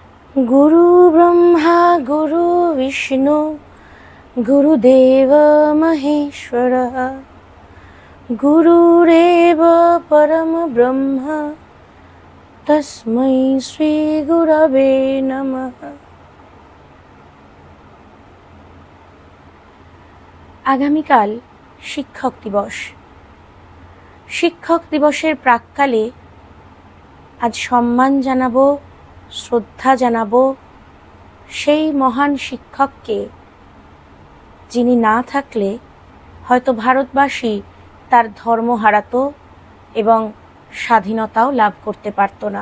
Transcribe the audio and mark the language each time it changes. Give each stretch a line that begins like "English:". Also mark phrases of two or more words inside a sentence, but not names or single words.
Sanskrit: गुरु ब्रह्मा गुरु विष्णु गुरुदेव महेश्वरः गुरुरेव परम ब्रह्म तस्मै श्री गुरवे नमः।
Bangla: আগামীকাল শিক্ষক দিবস। শিক্ষক দিবসের প্রাক্কালে আজ সম্মান জানাবো, শ্রদ্ধা জানাবো সেই মহান শিক্ষককে, যিনি না থাকলে হয়তো ভারতবাসী তার ধর্ম হারাতো এবং স্বাধীনতাও লাভ করতে পারত না।